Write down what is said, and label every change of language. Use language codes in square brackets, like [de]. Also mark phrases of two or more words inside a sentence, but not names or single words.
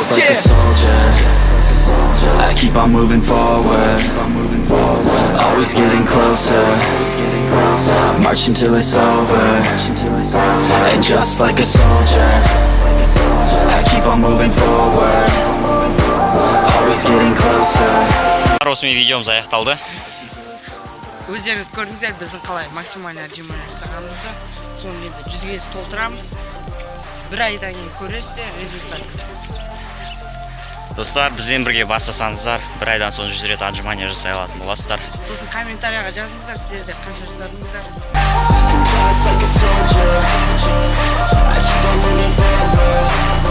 [en] just like a soldier, I keep on moving forward, always getting closer. I march until it's over, and just like a soldier, I keep on moving forward, always getting closer. [kk] Осымен видеомыз аяқталды. өздеріңіз көрдіңіздер біздің қалай [ru] максимально отжимания [kk] жасағанымызды. Соны енді 100-ге толтырамыз. Бір айдан кейін көресіздер результат. Достар, бізбен бірге бастасаңыздар, бір айдан соң 100 рет отжимания жасай алатын боласыздар. Сосын комментарияға жазыңыздар, сіздер де қанша жасадыңыздар. [en] Just like a soldier, I keep on moving forward.